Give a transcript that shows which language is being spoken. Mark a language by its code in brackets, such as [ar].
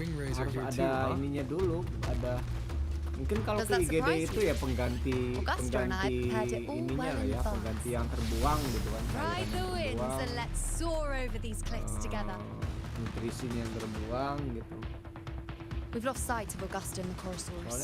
[id] Harus ada ininya dulu, ada mungkin kalau ke IGD itu ya pengganti ininya lah ya, pengganti yang terbuang gitu kan. [en] Ride the winds and let's soar over these cliffs together. [id] Nutrisinya yang terbuang gitu. [en] We've lost sight of Augusta and the Chorosaurus.